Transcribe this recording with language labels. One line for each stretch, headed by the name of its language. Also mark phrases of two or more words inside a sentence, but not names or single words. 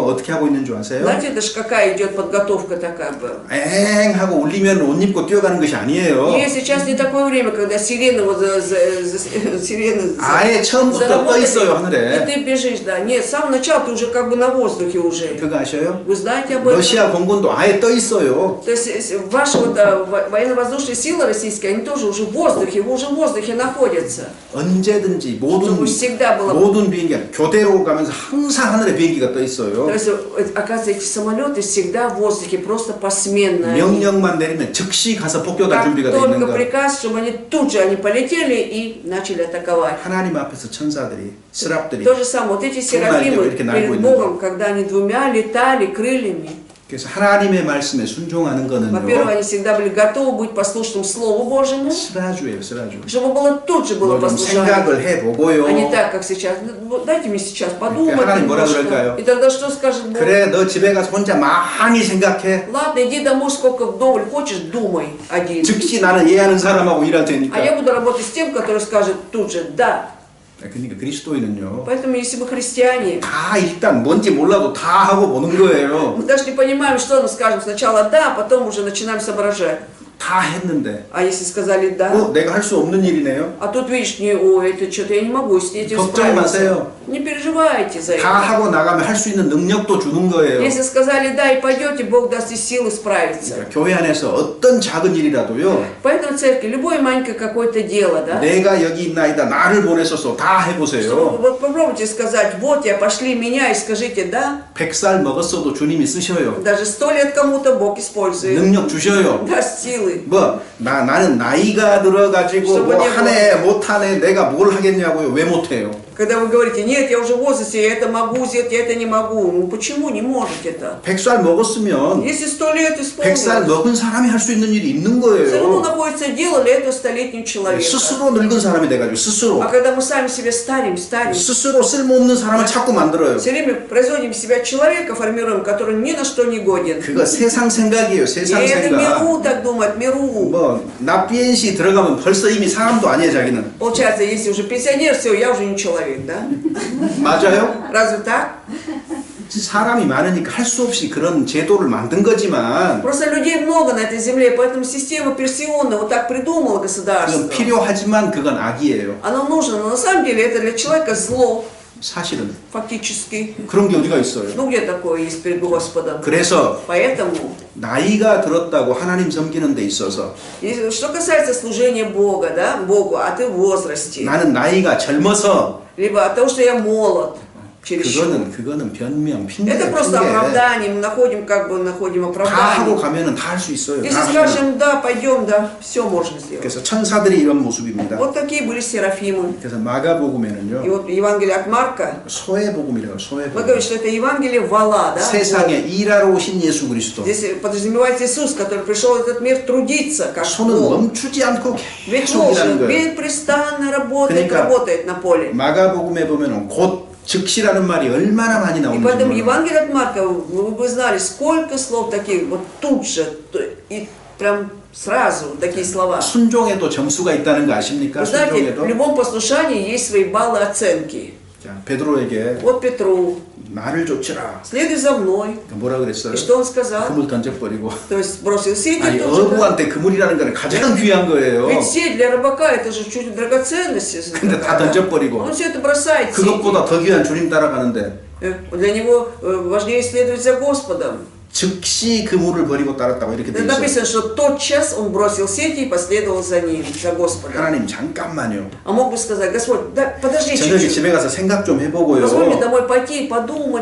Korean: 어떻게 하고 있는 줄 아세요?
Russian: Знаете, это ж какая идет подготовка такая бы.
Korean: 엥 하고 울리면 옷 입고 뛰어가는 것이 아니에요.
Russian: И сейчас не такое время, когда сирены вот сирены
Korean: 아예 처음부터 떠 있어요,
Russian: и
Korean: 하늘에.
Russian: ты бежишь, да. Нет, с самого начала ты уже как бы на воздухе уже.
Korean: 그거 아셔요?
Russian: Вы знаете об этом?
Korean: 러시아 공군도 아예 떠 있어요.
Russian: То есть ваши вот, военно-воздушные силы российские, они тоже уже в воздухе, уже в воздухе находятся.
Korean: 언제든지
Russian: Чтобы всегда было.
Korean: 모든 비행기가 교대로 가면서 항상 하늘에 비행기가 떠 있어요.
Russian: То есть, оказывается, эти самолеты всегда в воздухе, просто посменно.
Korean: 명령만 내리면 즉시 가서 폭격할
Russian: Как
Korean: 준비가 돼 있는
Russian: только
Korean: 거.
Russian: приказ, чтобы они тут же они полетели и начали атаковать.
Korean: 하나님 앞에서 천사들이, 스랍들이
Russian: То же самое, вот эти
Korean: 이렇게
Russian: серафимы
Korean: 날고
Russian: перед
Korean: 있는
Russian: Богом, когда они двумя летали крыльями,
Korean: 그래서 하나님의 말씀에 순종하는
Russian: Во-первых,
Korean: 거는요.
Russian: они всегда были готовы быть послушным Слову Божьему,
Korean: 스라주예요, 스라주.
Russian: чтобы было тут же было
Korean: 뭐 좀
Russian: послушание.
Korean: 생각을 해보고요.
Russian: А не так, как сейчас. Ну, дайте мне сейчас подумать
Korean: 하나님 뭐라
Russian: немножко.
Korean: 그럴까요?
Russian: И тогда что скажет Бог?
Korean: 그래, 너 집에 가서 혼자 많이 생각해.
Russian: Ладно, иди домой, сколько вдоволь хочешь, думай один.
Korean: 즉시 나는 이해하는 사람하고 일할
Russian: А я
Korean: 테니까.
Russian: буду работать с тем, который скажет тут же «да».
Korean: 그러니까 그리스도인은요.
Russian: Поэтому, если мы христиане,
Korean: 다 일단 뭔지 몰라도 다 하고 보는 거예요.
Russian: мы даже не понимаем, что мы скажем сначала «да», а потом уже начинаем соображать.
Korean: 다 했는데.
Russian: А если сказали «да»,
Korean: 내가 할 수 없는 일이네요.
Russian: а тут видишь, не, ой, это что-то я не могу с этим
Korean: 걱정
Russian: справиться.
Korean: 마세요.
Russian: Не переживайте за
Korean: 다
Russian: это.
Korean: 하고 나가면 할 수 있는 능력도 주는 거예요.
Russian: Если сказали «да» и пойдете, Бог даст и силы справиться.
Korean: 그러니까 교회 안에서 어떤 작은 일이라도요.
Russian: Поэтому в церкви любое маленькое какое-то дело, да?
Korean: 내가 여기 있나이다 나를 보내셔서 다
Russian: Чтобы,
Korean: 해보세요.
Russian: вот попробуйте сказать, вот я, пошли меня и скажите «да».
Korean: 100살 먹었어도 주님이 쓰셔요.
Russian: Даже 100 лет кому-то Бог использует.
Korean: 능력 주셔요.
Russian: Даст силы.
Korean: 나는 나이가 들어가지고
Russian: чтобы
Korean: 뭐
Russian: не было.
Korean: 하네 못하네 내가 뭘 하겠냐고요. 왜 못해요?
Russian: Когда вы говорите, нет, я уже в возрасте, я это могу сделать, я это не могу. Ну почему не можете-то?
Korean: 100살 먹었으면
Russian: Если 100 лет
Korean: 100살
Russian: исполнилось,
Korean: 먹은 사람이 할 수 있는 일이 있는
Russian: все равно
Korean: 거예요.
Russian: находится дело для этого 100-летнего человека.
Korean: 스스로 늙은 사람이 돼가지고 스스로
Russian: А когда мы сами себе старим,
Korean: 스스로 쓸모없는 사람을 자꾸 만들어요.
Russian: все время производим из себя человека, формируем, который ни на что не годен.
Korean: 그거 세상 생각이에요.
Russian: И
Korean: 세상
Russian: это
Korean: 생각.
Russian: миру так думает, миру.
Korean: 뭐 나비엔시 들어가면 벌써 이미 사람도 아니에요. 자기는.
Russian: Получается, если уже пенсионер, все, я уже не человек, да?
Korean: 맞아요?
Russian: Разве так?
Korean: 사람이 많으니까 할 수 없이 그런 제도를 만든 거지만
Russian: Просто людей много на этой земле, поэтому система пенсионная вот так придумала
Korean: 그건
Russian: государство.
Korean: 필요하지만 그건 악이에요.
Russian: Оно нужно, но на самом деле это для человека зло,
Korean: 사실은
Russian: фактически.
Korean: 그런 게 어디가 있어요.
Russian: Ну где такое есть перед Господом?
Korean: 그래서
Russian: Поэтому,
Korean: 나이가 들었다고 하나님 섬기는 데 있어서
Russian: что касается служения Бога, да, Богу, а ты в возрасте,
Korean: 나는 나이가 젊어서
Russian: либо от того, что я молод,
Korean: 그거는 변명, 핑계,
Russian: это просто оправдание, мы находим
Korean: 다 하고
Russian: оправдание.
Korean: 가면은 다 할 수 있어요.
Russian: Если
Korean: 다 하면.
Russian: скажем, да, пойдем, да, все можно сделать.
Korean: 그래서 천사들이 이런 모습입니다.
Russian: Вот такие были серафимы.
Korean: 그래서
Russian: И
Korean: 마가복음에는요.
Russian: вот Евангелие от Марка,
Korean: 소외복음이라고
Russian: вы
Korean: 소외복음.
Russian: говорите, что это Евангелие вала, да?
Korean: 세상에 일하러 오신 예수 그리스도.
Russian: Здесь подразумевается Иисус, который пришел в этот мир трудиться, как
Korean: 손은
Russian: Бог.
Korean: 멈추지 않고
Russian: Ведь
Korean: 계속 일하는
Russian: Бог
Korean: 거예요.
Russian: беспрестанно работает,
Korean: 그러니까
Russian: работает на поле.
Korean: 마가복음에 보면은 곧 즉시라는 말이 얼마나 많이
Russian: И
Korean: 나오는지
Russian: поэтому
Korean: 몰라요.
Russian: Евангелие от Марка, вы бы знали, сколько слов таких, вот тут же, и прям сразу такие слова.
Korean: 순종에도 점수가 있다는 거 아십니까?
Russian: Вы знаете,
Korean: 순종에도.
Russian: в любом послушании есть свои баллы оценки.
Korean: 자, 베드로에게
Russian: Вот Петру,
Korean: 나를 쫓으라.
Russian: следуй за мной.
Korean: 뭐라 그랬어요?
Russian: И что он сказал?
Korean: 그물 던져버리고.
Russian: То есть бросил сети
Korean: 아니
Russian: тут же, да?
Korean: 어부한테 그물이라는 거는 가장 귀한 거예요.
Russian: Ведь сеть для рыбака это же чуть драгоценность.
Korean: 근데 다 던져버리고
Russian: Он все это бросает. сети.
Korean: 그것보다 더 귀한 주님 따라가는데
Russian: Для него важнее следовать за Господом.
Korean: 즉시 그물을 버리고 따랐다고 이렇게 돼 있어요.
Russian: Написано, что тотчас он бросил сети и последовал за ним, за Господом.
Korean: 하나님 잠깐만요.
Russian: А мог бы сказать, Господь, да, подожди
Korean: 저녁에
Russian: чуть-чуть.
Korean: 집에 가서 생각 좀 해보고요.
Russian: Позволь мне домой пойти, подумать,